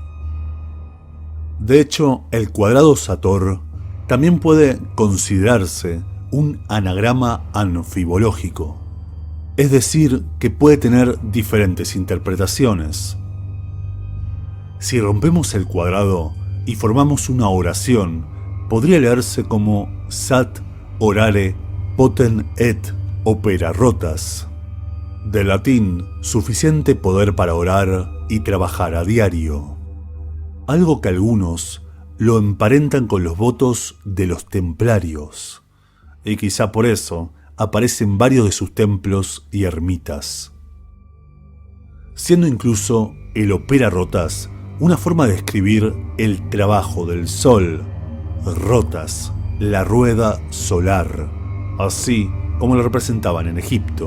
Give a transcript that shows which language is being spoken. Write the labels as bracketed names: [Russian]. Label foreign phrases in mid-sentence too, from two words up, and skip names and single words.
[Spanish] De hecho, el cuadrado Sator también puede considerarse un anagrama anfibológico, es decir, que puede tener diferentes interpretaciones. Si rompemos el cuadrado y formamos una oración, podría leerse como [Latin] Sat orare poten et opera rotas, [Spanish] del latín suficiente poder para orar y trabajar a diario, algo que algunos lo emparentan con los votos de los templarios, y quizá por eso aparecen varios de sus templos y ermitas, siendo incluso el [Latin] opera rotas [Spanish] una forma de describir el trabajo del sol, rotas, la rueda solar, así como lo representaban en Egipto.